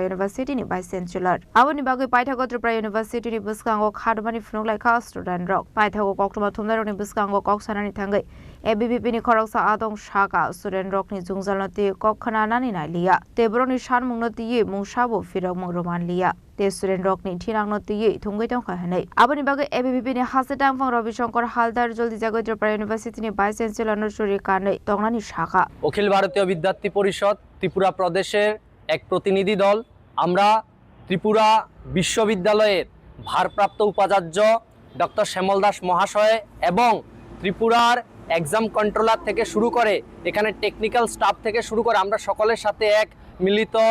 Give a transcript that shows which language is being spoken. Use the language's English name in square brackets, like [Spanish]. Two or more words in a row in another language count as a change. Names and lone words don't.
[Kok Borok] University ni Vice Chancellor aboni bagui paithago Tripura University ni buskango khadumani phunuk kha student rok paithago koktoma thumnaroni buskango koksanani thangai ABVP ni khoroksa adong shaka student rok ni jungjalno ti kok khananani nailia teboroni sanmungno ti mungsabo firok mungroman lia te student rok ni thinangno ti thungoi tong khanai aboni bagui ABVP ni hasetang fang Ravi Shankar Haldar joldi jagoi Tripura University ni Vice Chancellor no churi kane tongnani shaka [Bangla] অখিল ভারতীয় বিদ্যার্থী পরিষদ ত্রিপুরা প্রদেশের এক প্রতিনিধি দল আমরা ত্রিপুরা বিশ্ববিদ্যালয়ের ভারপ্রাপ্ত উপাচার্য ডক্টর শ্যামল দাস মহাশয় এবং ত্রিপুরার এক্সাম কন্ট্রোলার থেকে শুরু করে এখানে টেকনিক্যাল স্টাফ থেকে শুরু করে আমরা সকলের সাথে এক মিলিত